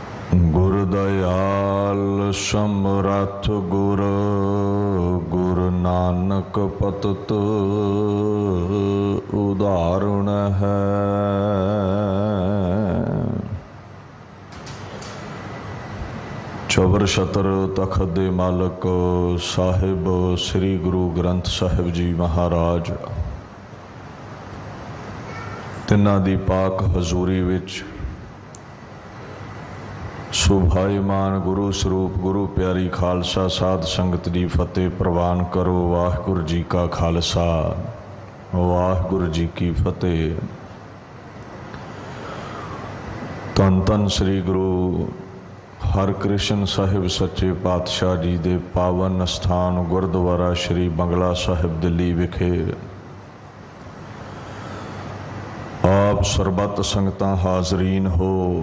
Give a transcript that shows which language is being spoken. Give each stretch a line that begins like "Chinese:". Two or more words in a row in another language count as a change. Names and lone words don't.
Punjabi: ਗੁਰ ਦਇਆਲ ਸਮਰਥ ਗੁਰ ਗੁਰ ਨਾਨਕ ਪਤਿਤ ਉਧਾਰਣ ਹੈ। ਚੌਰ ਛਤਰ ਤਖ਼ਤ ਦੇ ਮਾਲਕ ਸਾਹਿਬ ਸ੍ਰੀ ਗੁਰੂ ਗ੍ਰੰਥ ਸਾਹਿਬ ਜੀ ਮਹਾਰਾਜ ਤਿਨ੍ਹਾਂ ਦੀ ਪਾਕ ਹਜ਼ੂਰੀ ਵਿਚ ਸੁਸ਼ੋਭਿਤ ਗੁਰੂ ਸਰੂਪ ਗੁਰੂ ਪਿਆਰੀ ਖ਼ਾਲਸਾ ਸਾਧ ਸੰਗਤ ਦੀ ਫ਼ਤਿਹ ਪ੍ਰਵਾਨ ਕਰੋ। ਵਾਹਿਗੁਰੂ ਜੀ ਕਾ ਖ਼ਾਲਸਾ ਵਾਹਿਗੁਰੂ ਜੀ ਕੀ ਫ਼ਤਿਹ। ਧੰਨ ਧੰਨ ਸ੍ਰੀ ਗੁਰੂ ਹਰਿਕ੍ਰਿਸ਼ਨ ਸਾਹਿਬ ਸੱਚੇ ਪਾਤਸ਼ਾਹ ਜੀ ਦੇ ਪਾਵਨ ਅਸਥਾਨ ਗੁਰਦੁਆਰਾ ਸ੍ਰੀ ਬੰਗਲਾ ਸਾਹਿਬ ਦਿੱਲੀ ਵਿਖੇ ਆਪ ਸਰਬੱਤ ਸੰਗਤਾਂ ਹਾਜ਼ਰੀਨ ਹੋ।